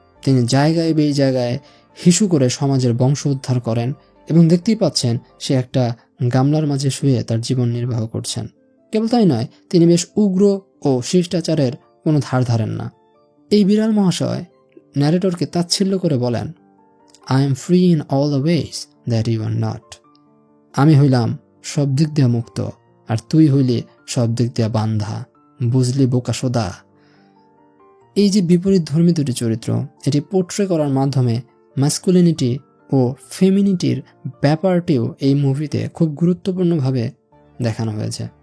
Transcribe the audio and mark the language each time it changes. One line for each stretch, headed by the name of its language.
Bangla: তিনি জায়গায় জায়গায় হিসু করে সমাজের বংশ উদ্ধার করেন এবং দেখতেই পাচ্ছেন সে একটা গামলার মাঝে শুয়ে তার জীবন নির্বাহ করছেন। কেবল তাই নয়, তিনি বেশ উগ্র ও শিষ্টাচারের কোনো ধার ধারেন না। এই বিড়াল মহাশয় ন্যারেটরকে তাচ্ছিল্য করে বলেন,
English: I am free in all the ways that you are not.
Bangla: আমি হইলাম সব দিক দিয়ে মুক্ত, আর তুই হইলি সব দিক দিয়ে বান্ধা, বুঝলি বোকা সোদা। এই যে বিপরীত ধর্মী দুটি চরিত্র, এটি পোর্ট্রে করার মাধ্যমে ম্যাসকুলিনিটি ও ফেমিনিটির ব্যাপারটিও এই মুভিতে খুব গুরুত্বপূর্ণভাবে দেখানো হয়েছে।